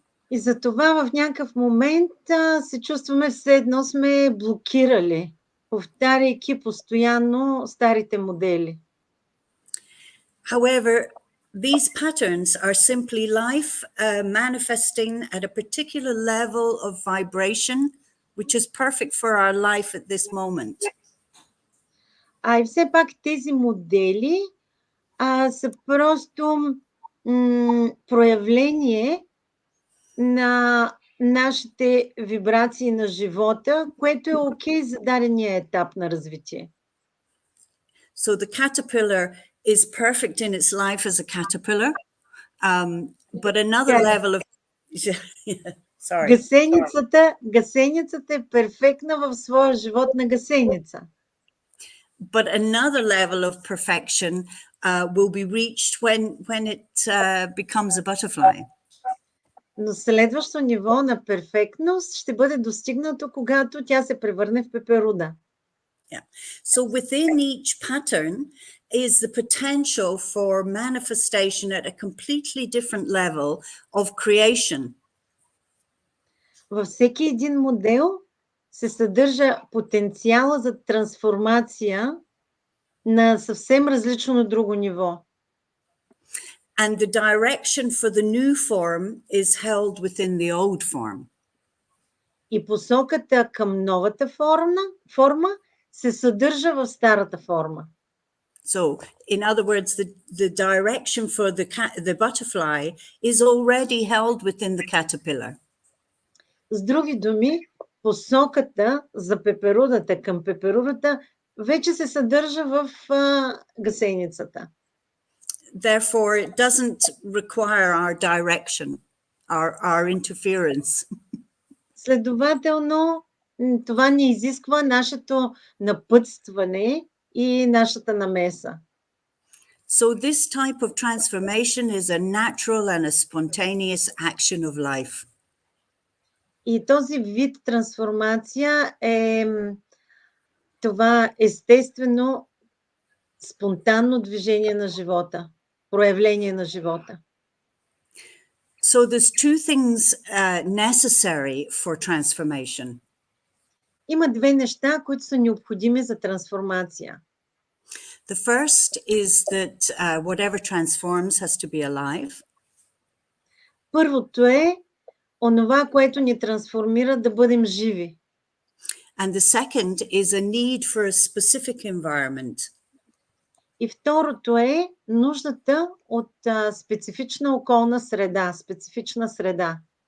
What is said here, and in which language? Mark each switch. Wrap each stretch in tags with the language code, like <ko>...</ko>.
<bg>И за това в някакъв момент се чувстваме все едно сме блокирали, повтаряйки постоянно старите модели.</bg> <en>However, these patterns are simply life manifesting at a particular level of vibration, which is perfect for our life at this moment.</en> <bg>И все пак тези модели са просто проявление на нашите вибрации на живота, което е окей за дадения етап на развитие.</bg> <en>So the caterpillar is perfect in its life as a caterpillar, but another level of sorry.</en> <bg>Гасеницата е перфектна в своя живот на гасеница.</bg> <en>But another level of perfection will be reached when it becomes a butterfly.</en> <bg>Но следващо ниво на перфектност ще бъде достигнато, когато тя се превърне в пеперуда.</bg> <en>Yeah. So within each pattern is the potential for manifestation at a completely different level of creation.</en> <bg>Във всеки един модел се съдържа потенциала за трансформация на съвсем различно друго ниво.</bg> <en>And the direction for the new form is held within the old form.</en> <bg>И посоката към новата форма се съдържа в старата форма.</bg> <en>So, in other words, the direction for the butterfly is already held within the caterpillar.</en> <bg>С други думи, посоката за пеперудата към пеперудата вече се съдържа в гасеницата.</bg> <en>Therefore, it doesn't require our direction, our interference.</en> <bg>Следователно, това не изисква нашето напътстване и нашата намеса.</bg> <en>So this type of transformation is a natural and a spontaneous action of life.</en> <bg>И този вид трансформация е това естествено, спонтанно движение на живота, проявление на живота.</bg> <en>So there's two things necessary for transformation.</en> <bg>Има две неща, които са необходими за трансформация.</bg> <en>The first is that whatever transforms has to be alive.</en> <bg>Първото е онова, което ни трансформира, да бъдем живи.</bg> <en>And the second is a need for a specific environment.</en> <bg>И второто е нуждата от специфична околна среда, специфична среда.</bg>